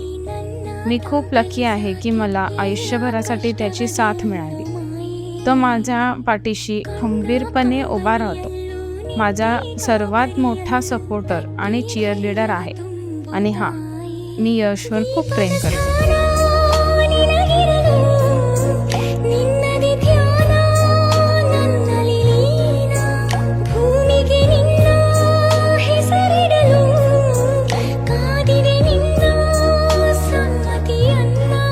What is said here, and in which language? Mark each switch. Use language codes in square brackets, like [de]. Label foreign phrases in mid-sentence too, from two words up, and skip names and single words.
[mr] मी खूप लकी आहे की मला आयुष्यभरासाठी त्याची साथ मिळाली. तो माझ्या पाठीशी खंबीरपणे उभा राहतो. माझा सर्वात मोठा सपोर्टर आणि चिअरलीडर आहे. आणि हां, मी यशवर खूप प्रेम करते. [kn] ನಿನ್ನದಿ ಧ್ಯಾನ ನನ್ನಲ್ಲಿ ಲೀನ ಭೂಮಿಗೆ ನಿನ್ನ ಹೆಸರಿಡಲು ಕಾದಿದೆ ನಿನ್ನ ಸಮ್ಮತಿಯನ್ನ